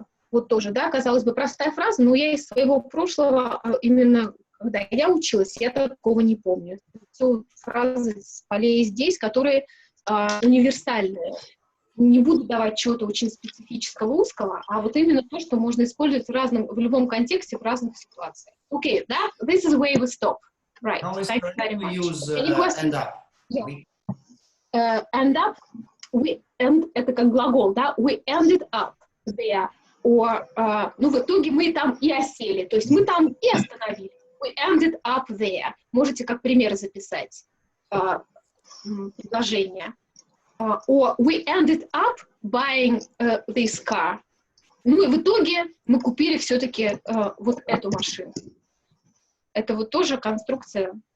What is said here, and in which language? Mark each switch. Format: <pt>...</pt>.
<ru>Вот тоже, да, казалось бы, простая фраза, но я из своего прошлого, именно когда я училась, я такого не помню. Все фразы с полей здесь, которые универсальные. Не буду давать чего-то очень специфического, узкого, а вот именно то, что можно использовать в любом контексте, в разных ситуациях.</ru> <en>Okay, this is where we stop. Right. Thank you very much. Any questions? End up. Yeah. End up.</en> <ru>we end, это как глагол, да,</ru> <en>we ended up there, or,</en> <ru>ну, в итоге мы там и осели, то есть мы там и остановились.</ru> <en>We ended up there.</en> <ru>Можете как пример записать предложение.</ru> <en>Or we ended up buying this car.</en> <ru>Ну и в итоге мы купили все-таки вот эту машину. Это вот тоже конструкция.</ru>